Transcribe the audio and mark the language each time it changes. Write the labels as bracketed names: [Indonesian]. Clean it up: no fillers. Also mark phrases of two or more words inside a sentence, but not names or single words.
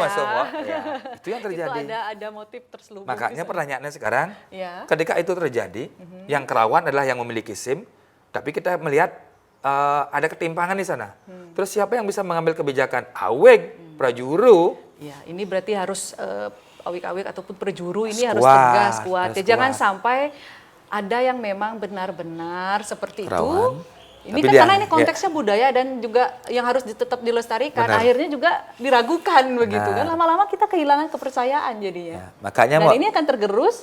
[Indonesian] masuk, Mo. Ya, itu yang terjadi. Itu ada motif terselubung. Makanya di sana. pertanyaannya sekarang, Ya. ketika itu terjadi, yang kerauhan adalah yang memiliki SIM, tapi kita melihat ada ketimpangan di sana. Terus siapa yang bisa mengambil kebijakan? Aweg, prajuru, Ya, ini berarti harus awik-awik ataupun perjuru ini harus Kuat, tegas, kuat. harus Ya, jangan kuat. sampai ada yang memang benar-benar seperti Kerauhan. itu. Ini Tapi kan dia- karena ini konteksnya budaya dan juga yang harus tetap dilestarikan. Benar. Akhirnya juga diragukan begitu kan. Benar. Lama-lama kita kehilangan kepercayaan jadinya. Ya, makanya Dan Mo, ini akan tergerus,